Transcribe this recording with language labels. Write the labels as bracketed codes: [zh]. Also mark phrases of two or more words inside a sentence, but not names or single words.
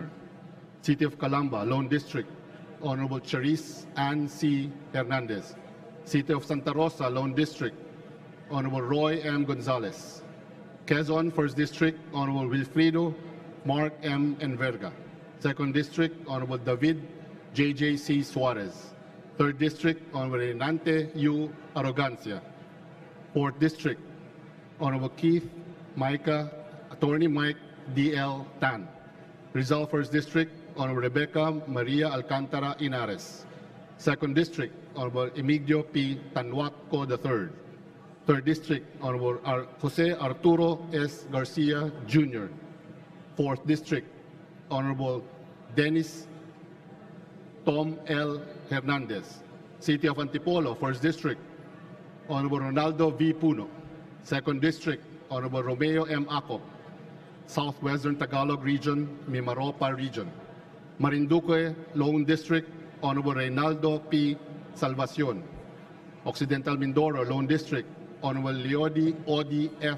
[en] City of Calamba, Lone District, Honorable Charis Ann C. Hernandez. City of Santa Rosa, Lone District, Honorable Roy M. Gonzalez. Quezon, 1st District, Honorable Wilfrido Mark M. Enverga. 2nd District, Honorable David J.J.C. Suarez. 3rd District, Honorable Renante U. Arrogancia. 4th District, Honorable Keith Micah, Attorney Mike D.L. Tan. Rizal 1st District, Honorable Rebecca Maria Alcantara Inares. 2nd District, Honorable Emigdio P. Tanhuaco III. 3rd District, Honorable Jose Arturo S. Garcia Jr. 4th District, Honorable Dennis Tom L. Hernandez. City of Antipolo, 1st District, Honorable Ronaldo V. Puno. 2nd District, Honorable Romeo M. Acop. Southwestern Tagalog Region, Mimaropa Region. Marinduque, Lone District, Honorable Reynaldo P. Salvacion. Occidental Mindoro, Lone District, Honorable Leody Odi F.